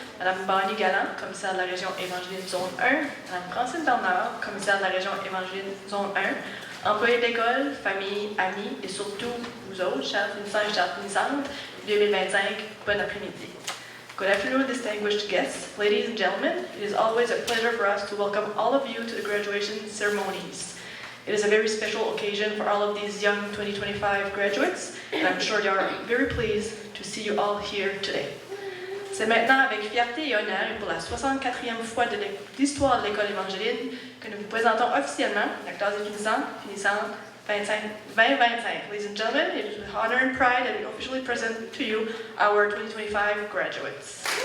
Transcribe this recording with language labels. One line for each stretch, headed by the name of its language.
French: Madame Bonnie Galland, commissaire de la région Évangeline Zone 1. Madame Francine Bernard, commissaire de la région Évangeline Zone 1. Employés d'école, famille, amis et surtout vous autres, chers finissants et chères finissantes, 2025, bon après-midi.
English: Good afternoon, distinguished guests, ladies and gentlemen. It is always a pleasure for us to welcome all of you to the graduation ceremonies. It is a very special occasion for all of these young 2025 graduates, and I'm sure you are very pleased to see you all here today.
French: C'est maintenant avec fierté et honneur et pour la 64e fois de l'histoire de l'école évangéline que nous vous présentons officiellement la classe des finissantes 2025.
English: Ladies and gentlemen, it is with honor and pride that we officially present to you our 2025 graduates.